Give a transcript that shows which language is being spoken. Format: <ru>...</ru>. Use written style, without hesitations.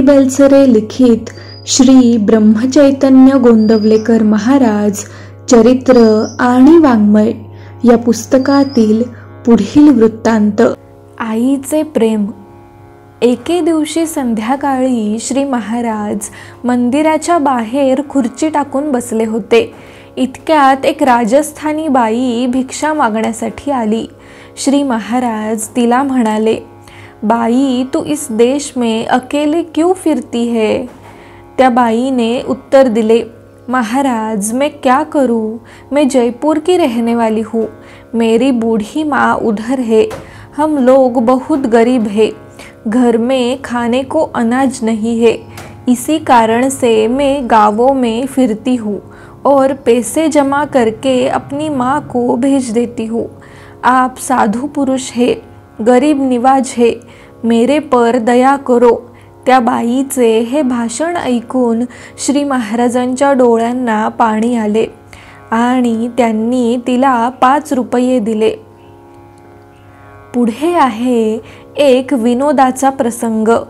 <mr>बेलसरे लिखित श्री ब्रह्मचैतन्य गोंदवलेकर महाराज चरित्र आणि वाङ्मय या पुस्तकातील पुढील वृत्तांत. आईचे प्रेम. एके दिवशी संध्याकाळी श्री महाराज मंदिराच्या बाहेर खुर्ची टाकून बसले होते. इतक्यात एक राजस्थानी बाई भिक्षा मागण्यासाठी आली. श्री महाराज तिला म्हणाले,</mr> <hi>बाई तू इस देश में अकेले क्यों फिरती है?</hi> <mr>त्या बाईने उत्तर दिले,</mr> <hi>महाराज मैं क्या करूं, मैं जयपुर की रहने वाली हूँ. मेरी बूढ़ी माँ उधर है. हम लोग बहुत गरीब है. घर में खाने को अनाज नहीं है. इसी कारण से मैं गांवों में फिरती हूँ और पैसे जमा करके अपनी माँ को भेज देती हूँ. आप साधु पुरुष है, गरीब निवाज है, मेरे पर दया करो.</hi> <mr>त्या बाईचे हे भाषण ऐकून श्री महाराजांच्या डोळ्यांना पाणी आले आणि त्यांनी तिला 5 रुपये दिले. पुढे आहे एक विनोदाचा प्रसंग.</mr>